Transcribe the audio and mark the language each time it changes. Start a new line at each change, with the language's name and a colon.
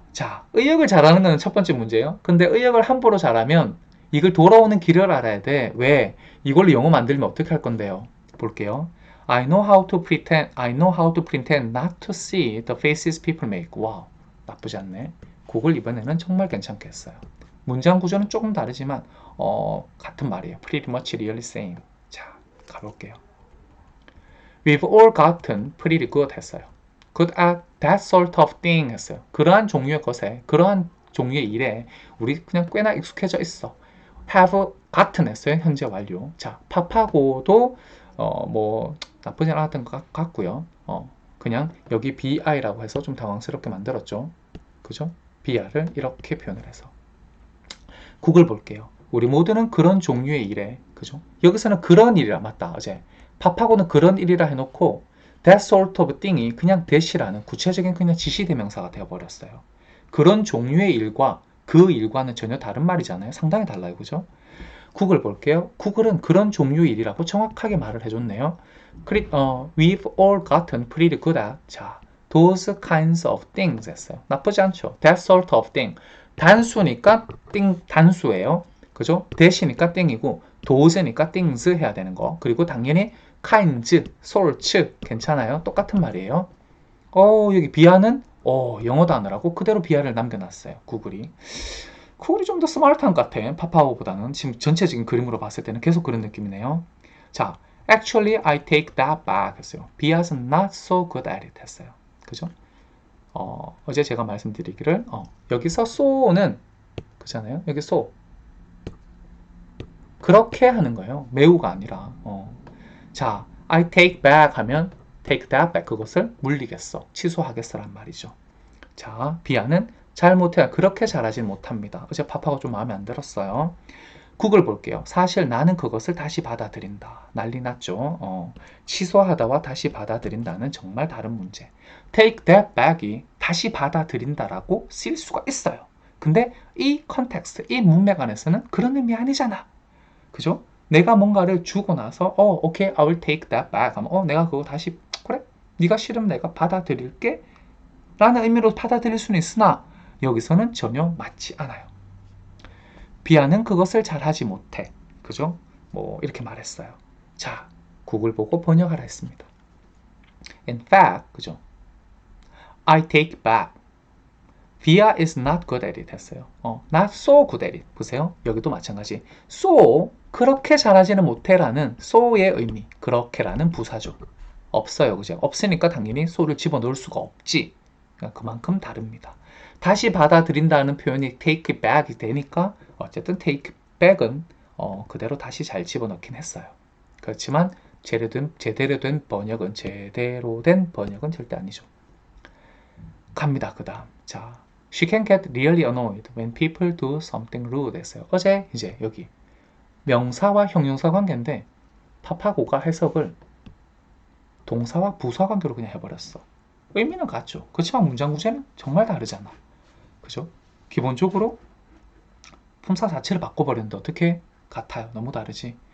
Korean: 자, 의역을 잘하는 건 첫 번째 문제예요. 근데 의역을 함부로 잘하면 이걸 돌아오는 길을 알아야 돼. 왜? 이걸로 영어 만들면 어떻게 할 건데요? 볼게요.
English: I know how to pretend not to see the faces people make.
Korean: 와우, 나쁘지 않네. 그걸 이번에는 정말 괜찮게 했어요. 문장 구조는 조금 다르지만 같은 말이에요.
English: Pretty much really same.
Korean: 자, 가볼게요.
English: We've all gotten pretty good
Korean: 했어요.
English: Good at that sort of thing 했어요.
Korean: 그러한 종류의 것에, 그러한 종류의 일에 우리 그냥 꽤나 익숙해져 있어.
English: Have gotten
Korean: 했어요. 현재 완료. 자, 파파고도 뭐 나쁘지 않았던 것 같고요. 그냥 여기 BI라고 해서 좀 당황스럽게 만들었죠. 그죠? BR을 이렇게 표현을 해서. 구글 볼게요. 우리 모두는 그런 종류의 일에, 그죠? 여기서는 그런 일이라, 맞다, 어제. 파파고는 그런 일이라 해놓고,
English: that sort of thing
Korean: 이 그냥 that이라는 구체적인 그냥 지시대명사가 되어버렸어요. 그런 종류의 일과 그 일과는 전혀 다른 말이잖아요. 상당히 달라요, 그죠? 구글 볼게요. 구글은 그런 종류의 일이라고 정확하게 말을 해줬네요.
English: We've all gotten pretty good at,
Korean: 자,
English: those kinds of things
Korean: 했어요. 나쁘지 않죠?
English: That sort of thing.
Korean: 단수니까 단수예요. 그죠? that이니까 땡이고 those니까 things 해야 되는 거. 그리고 당연히 kinds, sorts 괜찮아요. 똑같은 말이에요. 여기 비하는 영어 단어라고 그대로 비하를 남겨놨어요. 구글이 좀 더 스마트한 것 같아. 파파고보다는 지금 전체적인 그림으로 봤을 때는 계속 그런 느낌이네요.
English: 자, actually I take that back
Korean: 했어요. 비하는
English: not so good at it
Korean: 했어요. 그죠? 어제 제가 말씀드리기를 여기서 so는 그잖아요. 여기 so 그렇게 하는 거예요. 매우가 아니라 자,
English: I take back
Korean: 하면
English: take that back
Korean: 그것을 물리겠어. 취소하겠어란 말이죠. 자, 비아는 잘 못해요. 그렇게 잘하진 못합니다. 어제 파파가 좀 마음에 안 들었어요. 국을 볼게요. 사실 나는 그것을 다시 받아들인다. 난리 났죠. 취소하다와 다시 받아들인다는 정말 다른 문제.
English: Take that back
Korean: 이 다시 받아들인다라고 쓸 수가 있어요. 근데 이 컨텍스트, 이 문맥 안에서는 그런 의미 아니잖아. 그죠? 내가 뭔가를 주고 나서 오케이,
English: I will take that back
Korean: 하면 내가 그거 다시 그래? 네가 싫으면 내가 받아들일게 라는 의미로 받아들일 수는 있으나 여기서는 전혀 맞지 않아요. 비아는 그것을 잘하지 못해. 그죠? 뭐 이렇게 말했어요. 자, 국을 보고 번역하라 했습니다.
English: In fact,
Korean: 그죠?
English: I take back. Bia is not good at it
Korean: 했어요.
English: not so good at it.
Korean: 보세요. 여기도 마찬가지. so 그렇게 잘하지는 못해라는 so의 의미. 그렇게라는 부사죠. 없어요. 그죠? 없으니까 당연히 so를 집어넣을 수가 없지. 그러니까 그만큼 다릅니다. 다시 받아들인다는 표현이 take back이 되니까 어쨌든 take back은 그대로 다시 잘 집어넣긴 했어요. 그렇지만 제대로 된 번역은 절대 아니죠. 갑니다. 그 다음. 자,
English: she can get really annoyed when people do something rude
Korean: 했어요. 어제 이제 여기 명사와 형용사 관계인데 파파고가 해석을 동사와 부사 관계로 그냥 해버렸어. 의미는 같죠. 그렇지만 문장 구조는 정말 다르잖아. 그죠? 기본적으로 품사 자체를 바꿔버렸는데 어떻게 같아요? 너무 다르지.